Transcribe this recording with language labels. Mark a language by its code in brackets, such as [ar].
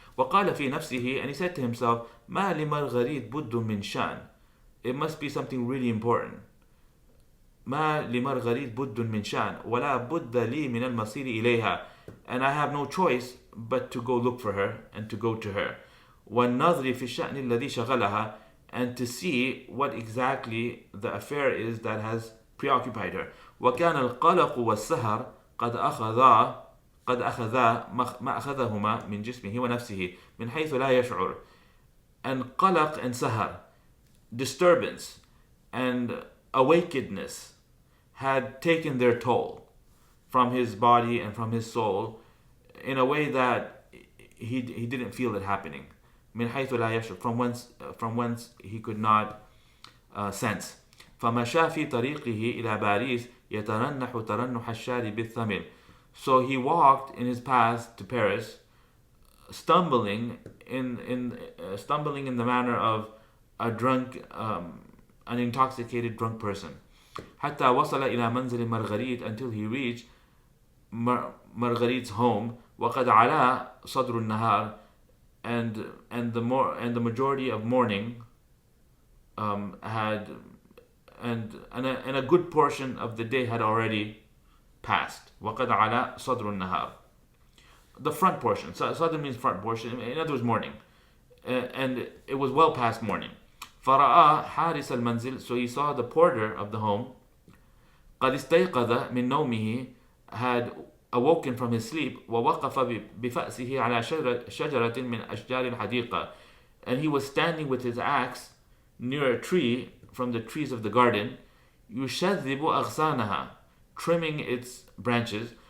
[ar] وقال في نفسه, [en] and he said to himself, [ar] ما لمرغريت بد من شأن. [en] It must be something really important. [ar] ما لمرغريت بد من شأن ولا بد لي من المصير إليها. [en] And I have no choice but to go look for her and to go to her. [ar] والنظر في الشأن الذي شغلها, [en] and to see what exactly the affair is that has preoccupied her. [ar] وكان القلق والسهر قد أخذا ما أخذهما من جسمه ونفسه من حيث لا يشعر. [en] And قلق and sahar, disturbance and awakenedness, had taken their toll from his body and from his soul in a way that he didn't feel it happening. [ar] من حيث لا يشعر, [en] from whence he could not sense. [ar] فمشى في طريقه إلى باريس يترنح ترنح الشارب الثمل. [en] So he walked in his path to Paris, stumbling in the manner of a drunk, an intoxicated drunk person. [ar] حتى وصل إلى منزل مارغريت, [en] until he reached Marguerite's home. [ar] وقد علا صدر النهار, [en] and the majority of morning had, and a good portion of the day had already passed. [ar] وقد علا صدر النهار, [en] the front portion. Sadr means front portion, in other words morning, and it was well past morning. [ar] فرأى حارس المنزل, [en] so he saw the porter of the home. [ar] قد استيقظ من نومه, [en] had awoken from his sleep, [ar] ووقف بفأسه على شجرة من أشجار الحديقة, [en] and he was standing with his axe near a tree from the trees of the garden, [ar] يشذب أغصانها, [en] trimming its branches.